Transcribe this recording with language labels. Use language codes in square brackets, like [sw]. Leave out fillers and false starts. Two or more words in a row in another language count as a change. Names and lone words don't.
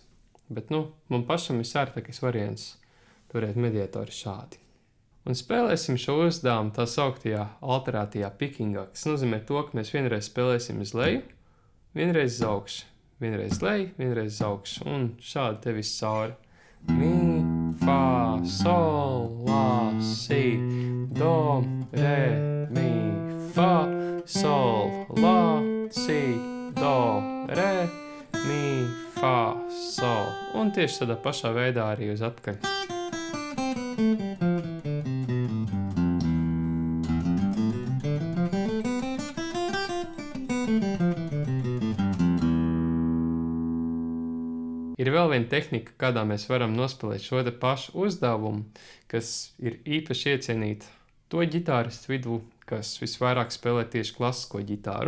[lv] Bet, man pašam visērtākais variants turēt mediātori šādi. Un spēlēsim šo uzdevumu tā sauktajā alterētajā pikingā, kas nozīmē to, ka mēs vienreiz spēlēsim uz leju, vienreiz uz augšu, vienreiz leju, vienreiz uz augšu, un šādi te viss cauri. Mi, fa, sol, la, si, do, re, mi, fa, sol, la, si, do, re, mi, fa, sol. Un tieši tādā pašā veidā arī uz atpakaļ. Ir vēl viena tehnika, kādā mēs varam nospēlēt šo te pašu uzdevumu, kas ir īpaši iecienīta to ģitāristu vidū, kas visvairāk spēlē tieši klasisko ģitāru.